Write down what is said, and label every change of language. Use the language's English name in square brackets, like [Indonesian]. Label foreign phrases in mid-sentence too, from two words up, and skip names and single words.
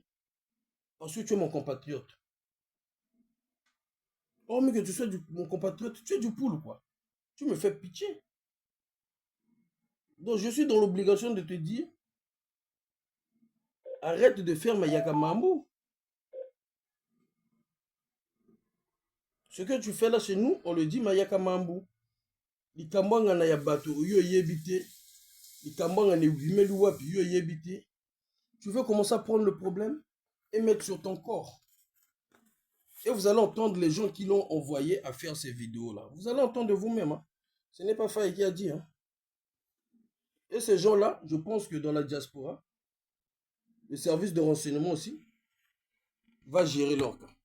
[French] Parce que tu es mon compatriote. Oh, mais que tu sois mon compatriote, tu es du poule, quoi. Tu me fais pitié. Donc, je suis dans l'obligation de te dire, arrête de faire [Lingala] Mayaka Mambo. [French] Ce que tu fais là chez nous, on le dit [Lingala] Mayaka Mambo. Likambanga na yabato, yo yebite. Likambanga ne vimelu wapi, yo yebite. [French] Tu veux commencer à prendre le problème et mettre sur ton corps. Et vous allez entendre les gens qui l'ont envoyé à faire ces vidéos-là. Vous allez entendre de vous-même. Hein. Ce n'est pas Faye qui a dit. Hein. Et ces gens-là, je pense que dans la diaspora, le service de renseignement aussi va gérer leur cas.